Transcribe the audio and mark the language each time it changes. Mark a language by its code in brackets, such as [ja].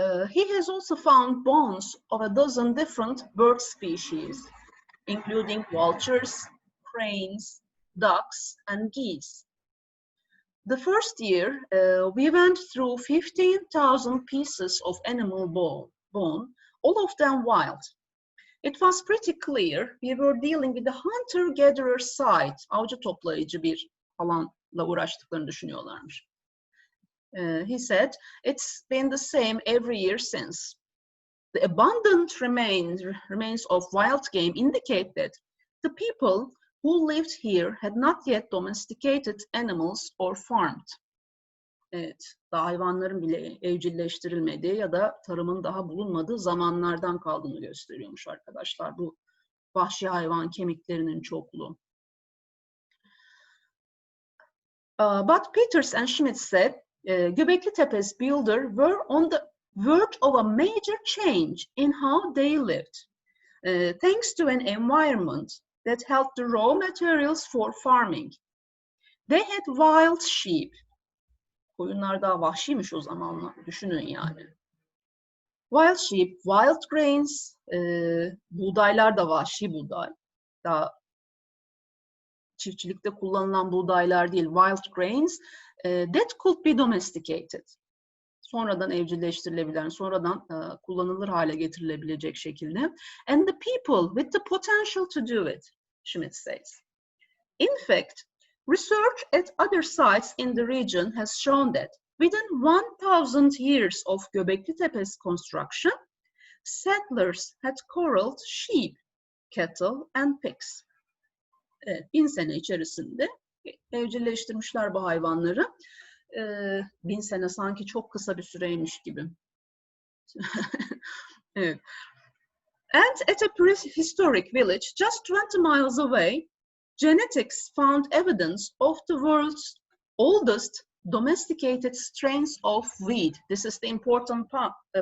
[en] He has also found bones of a dozen different bird species, including vultures, cranes, ducks, and geese. The first year, we went through 15,000 pieces of animal bone, all of them wild. It was pretty clear we were dealing with a hunter-gatherer site, [tr] avcı toplayıcı bir alanla uğraştıklarını düşünüyorlarmış. [en] He said, it's been the same every year since. The abundant remains of wild game indicate that the people who lived here had not yet domesticated animals or farmed. [tr] Evet, daha hayvanların bile evcilleştirilmediği ya da tarımın daha bulunmadığı zamanlardan kaldığını gösteriyormuş arkadaşlar. Bu vahşi hayvan kemiklerinin çokluğu. [en] But Peters and Schmidt said, Göbekli Tepe's builder were on the verge of a major change in how they lived, thanks to an environment that held the raw materials for farming. They had wild sheep. [tr] Koyunlar daha vahşiymiş o zamanlar, düşünün yani. [en] Wild sheep, wild grains, [tr] buğdaylar da vahşi buğday. Daha çiftçilikte kullanılan buğdaylar değil, [en] wild grains, that could be domesticated. [tr] Sonradan evcilleştirilebilen, sonradan kullanılır hale getirilebilecek şekilde. [en] And the people with the potential to do it, Schmidt says. In fact, research at other sites in the region has shown that within 1,000 years of Göbekli Tepe's construction, settlers had corralled sheep, cattle and pigs. [tr] Evet, 1000 sene içerisinde evcilleştirmişler bu hayvanları. 1000 sene sanki çok kısa bir süreymiş gibi. Evet. [en] And at a prehistoric village just 20 miles away, genetics found evidence of the world's oldest domesticated strains of wheat. This is the important part.